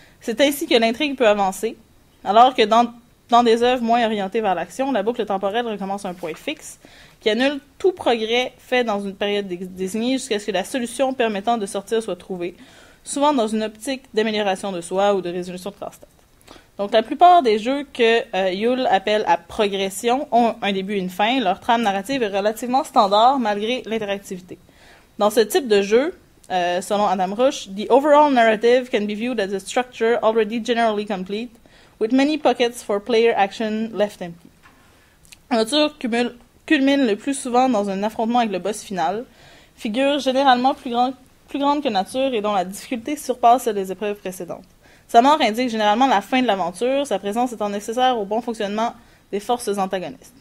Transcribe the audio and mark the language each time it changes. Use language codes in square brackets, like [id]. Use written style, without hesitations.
[fr] C'est ainsi que l'intrigue peut avancer, alors que dans des œuvres moins orientées vers l'action, la boucle temporelle recommence à un point fixe, qui annule tout progrès fait dans une période désignée jusqu'à ce que la solution permettant de sortir soit trouvée, souvent dans une optique d'amélioration de soi ou de résolution de casse-tête. Donc, la plupart des jeux que Yule appelle à progression ont un début et une fin. Leur trame narrative est relativement standard malgré l'interactivité. Dans ce type de jeu, selon [en] Adam Rush, the overall narrative can be viewed as a structure already generally complete, with many pockets for player action left empty. [fr] L'aventure culmine le plus souvent dans un affrontement avec le boss final, figure généralement plus grande que nature et dont la difficulté surpasse celle des épreuves précédentes. Sa mort indique généralement la fin de l'aventure, sa présence étant nécessaire au bon fonctionnement des forces antagonistes.